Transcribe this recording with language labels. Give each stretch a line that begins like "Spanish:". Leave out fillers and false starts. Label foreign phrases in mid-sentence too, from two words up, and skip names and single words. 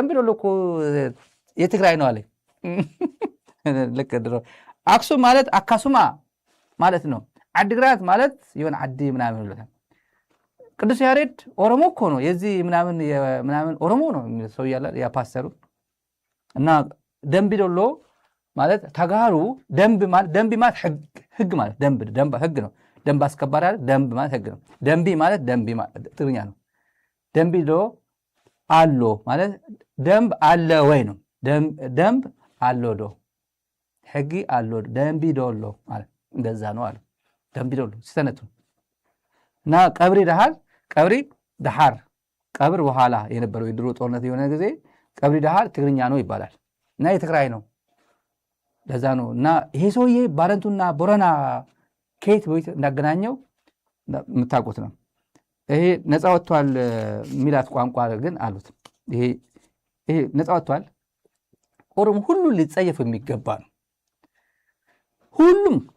Amharic: ደንቢ ዶሎ እኮ የትግራይ ነው አለኝ። ልክ ድሮ አክሱም ማለት አካሱማ ማለት ነው። አድግራት ማለት የሆነ አዲ ምናምን ብሎታል። ቅዱስ ያሬድ ኦሮሞ እኮ ነው የዚህ ምናምን ኦሮሞ ነው ሰው ያለ ያፓስተሩ እና ደንቢ ዶሎ ማለት ተጋሩ ደንብ ማለት ህግ ማለት ደንብ ህግ ነው። ደንብ አስከባሪ አይደል? ደንብ ማለት ህግ ነው። ደንቢ ማለት ትግርኛ ነው።
Tigrinya: ደንቢ ዶ አሎ
Amharic: ማለት ደንብ አለ ወይ ነው። ደንብ አሎ
Tigrinya: ዶ ህጊ አሎ
Amharic: ደንቢ ዶሎ ማለት እንደዛ ነው አለ። ደንቢ ዶሎ ሲተነቱ እና ቀብሪ ዳሃር ቀብር በኋላ የነበረው የድሮ ጦርነት የሆነ ጊዜ ቀብሪ ዳሃር ትግርኛ ነው ይባላል እና የትግራይ ነው። ለዛ ነው እና ይሄ ሰውዬ ባረንቱና ቦረና ከየት እንዳገናኘው የምታውቁት ነው። ይሄ ነፃ ወጥቷል ሚላት ቋንቋ ግን አሉት። ይሄ ነፃ ወጥቷል ኦሮሞ ሁሉ ሊጸየፍ የሚገባ ነው። ሁሉም